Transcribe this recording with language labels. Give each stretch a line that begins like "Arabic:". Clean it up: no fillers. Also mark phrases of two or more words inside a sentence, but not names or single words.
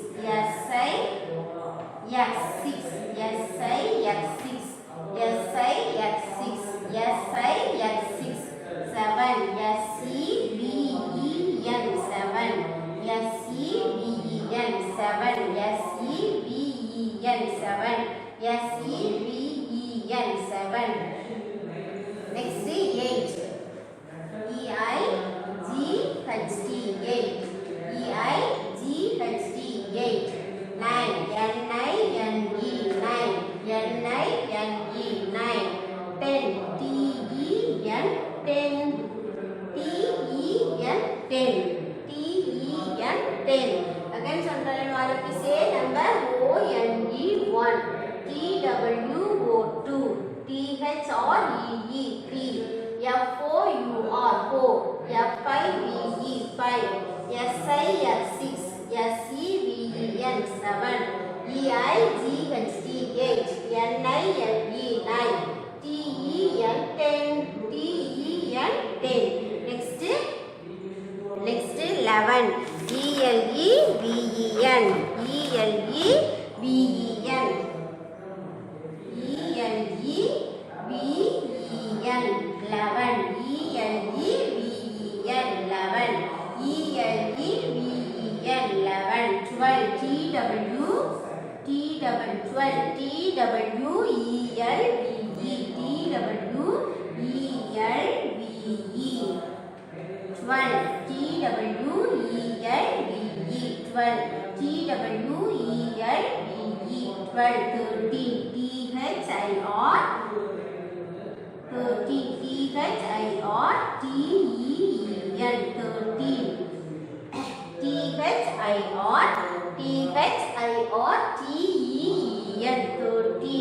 English: S-I-X, 6. S-I-X, 6. S-I-X, 6. S-I-X, 6. 7. S-E-V-E-N, 7. S-E-V-E-N, 7. S-E-V-E-N, 7. S-E-V-E-N, 7. Next, 8. E-I-G-H-T, 8. E-I-G-H-T, 8. 9. N-I-N-E, 9. N-I-N-E, 9. 10. T-E-N, 10. T-E-N, 10. T-E-N, 10. Again, sometime all of you say number O-N-E, 1. T-W-O, 2. T-H-R-E-E, 3. F-O-U-R, 4. F-I-V-E, 5. S-I-X, 6. S-E-V-E-N, 7. E-I-G-H-T, 8. N-I-N-E, 9. T-E-N, 10. T-E-N, 10. Next 11. E-L-E-V-E-N. E-L-E-V-E-N. E-L-E-V-E-N, 11. E-L-E-V-E-N, 11. E-L-E-V-E-N, 11. 12. T-W, T-W-12. T-W-E-L-V-E. T-W-E-L-V-E. 12. T-W-E-L-V-E. 12. T-W-E-L-V-E. 12. 13. T-H-I-R. 13. T-H-I-R-T-E-E-N, 13. T-H-I-R-T-H-I-R-T-E-E-N, 13.